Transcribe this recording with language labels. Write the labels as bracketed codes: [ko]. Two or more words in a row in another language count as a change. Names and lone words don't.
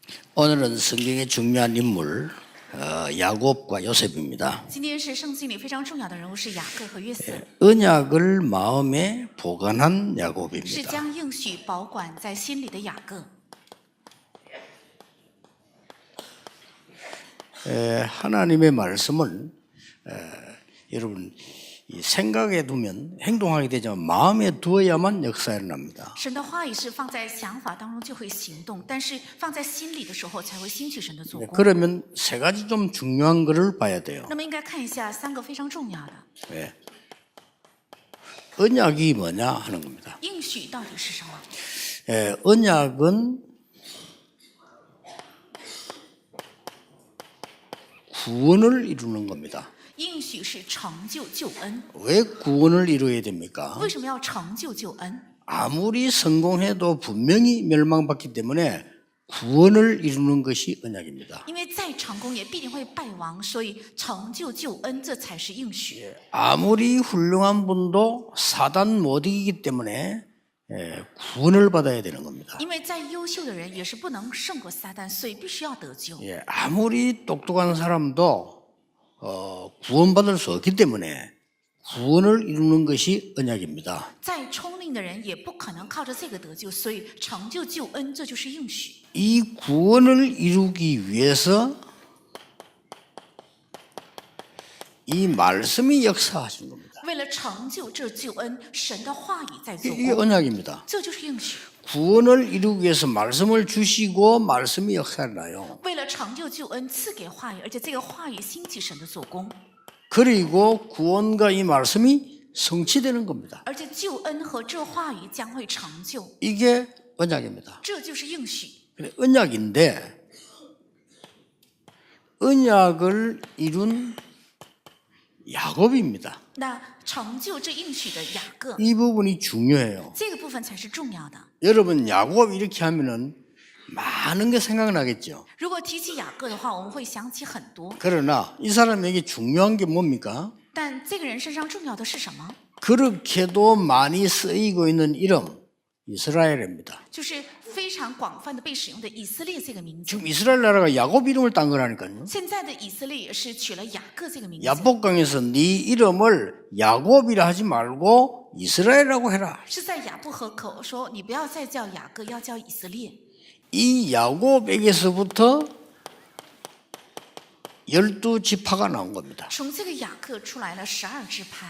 [ko] 오늘은 성경의 중요한 인물 야곱과 요셉입니다. [zh] 今天是圣经里非常重要的人物是雅各和约瑟， [ko] 언약을 마음에 보관한 [zh] 是 [ko] 야곱입니다. [zh] 将应许保管在心里的雅各。 [ko] 하나님의 말씀은 여러분 이 생각에 두면 행동하게 되지만 마음에 두어야만 역사가 일어납니다. [zh] 神的话语是放在想法当中就会行动，但是放在心里的时候才会兴起神的做工。 [ko] 그러면 세 가지 좀 중요한 것을 봐야 돼요. [zh] 那么应该看一下三个非常重要的 [ko] 네. 언약이 뭐냐 하는 겁니다. [zh] 应许到底是什么？ [ko] 언약은 구원을 이루는 겁니다. [zh] 应许是成就救恩。 [ko] 왜 구원을 이루어야 됩니까? [zh] 为什么要成就救恩？ [ko] 아무리 성공해도 분명히 멸망받기 때문에 구원을 이루는 것이 언약입니다. [zh] 因为再成功也必定会败亡，所以成就救恩这才是应许。 [ko] 아무리 훌륭한 분도 사단 못 이기기 때문에 구원을 받아야 되는 겁니다. [zh] 因为再优秀的人也是不能胜过撒旦，所以必须要得救。 [ko] 아무리 똑똑한 사람도 구원받을 수 없기 때문에 구원을 이루는 것이 언약입니다. [zh] 再聪明的人也不可能靠着这个得救，所以成就救恩这就是应许。 [ko] 이 구원을 이루기 위해서 이 말씀이 역사하신 겁니다. [zh] 为了成就这救恩，神的话语在做 [ko] 이게 [zh] 工， [ko] 언약입니다. [zh] 这就是应许。 [ko] 구원을 이루기 위해서 말씀을 주시고 말씀이 역사를 나요. [zh] 为了成就救恩，赐给话语，而且这个话语兴起神的做工， [ko] 그리고 구원과 이 말씀이 성취되는 겁니다. [zh] 而且救恩和这话语将会成就， [ko] 이게 언약입니다. [zh] 这就是应许。 [ko] 근데 언약인데 언약을 이룬 야곱입니다. [zh] 那成就这应许的雅各， [ko] 이 부분이 중요해요. [zh] 这个部分才是重要的。 [ko] 여러분 야곱 이렇게 하면은 많은 게 생각나겠죠. [zh] 如果提起雅各的话，我们会想起很多， [ko] 그러나 이 사람에게 중요한 게 뭡니까? [zh] 但这个人身上重要的是什么？ [ko] 그렇게도 많이 쓰이고 있는 이름 이스라엘입니다. [zh] 就是非常广泛的被使用的以色列这个名字。 [ko] 지금 이스라엘 나라가 야곱 이름을 딴 거라니까요. [zh] 现在的以色列也是取了雅各这个名字。 [ko] 야복강에서 네 이름을 야곱이라 하지 말고 이스라엘이라고 해라. [zh] 是在雅布河口说，你不要再叫雅各，要叫以色列。 [ko] 이 야곱에게서부터 12지파가 나온 겁니다. [zh] 从这个雅各出来了12支派，